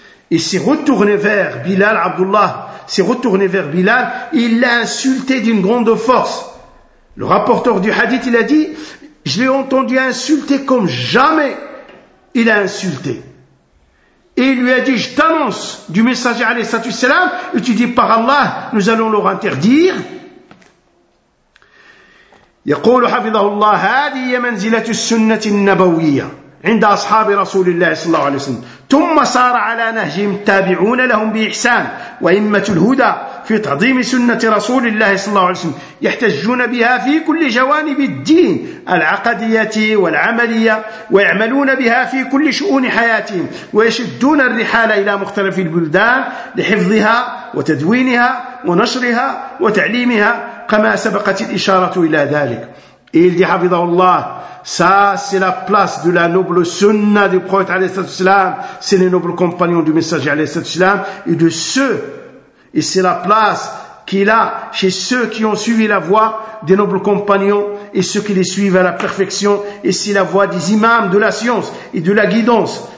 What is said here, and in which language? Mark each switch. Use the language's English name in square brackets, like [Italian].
[French] Il s'est retourné vers Bilal, Abdullah s'est retourné vers Bilal, il l'a insulté d'une grande force. Le rapporteur du hadith, il a dit, je l'ai entendu insulter comme jamais il a insulté. Et il lui a dit, je t'annonce du messager alayhi sallatu wassalam, et tu dis par Allah, nous allons leur interdire. [Arabic] يقول حفظه الله هذه منزلة السنة النبوية عند أصحاب رسول الله صلى الله عليه وسلم ثم صار على نهجهم التابعون لهم بإحسان وإمة الهدى في تعظيم سنة رسول الله صلى الله عليه وسلم يحتجون بها في كل جوانب الدين العقدية والعملية ويعملون بها في كل شؤون حياتهم ويشدون الرحال إلى مختلف البلدان لحفظها وتدوينها ونشرها وتعليمها كما سبقت الإشارة إلى ذلك. [French] Il dit, Habidallah, ça c'est la place de la noble sunna du prophète alayhi salatu wasalam, c'est les nobles compagnons du messager alayhi salatu wasalam, et de ceux, et c'est la place qu'il a chez ceux qui ont suivi la voie des nobles compagnons, et ceux qui les suivent à la perfection, et c'est la voie des imams de la science et de la guidance.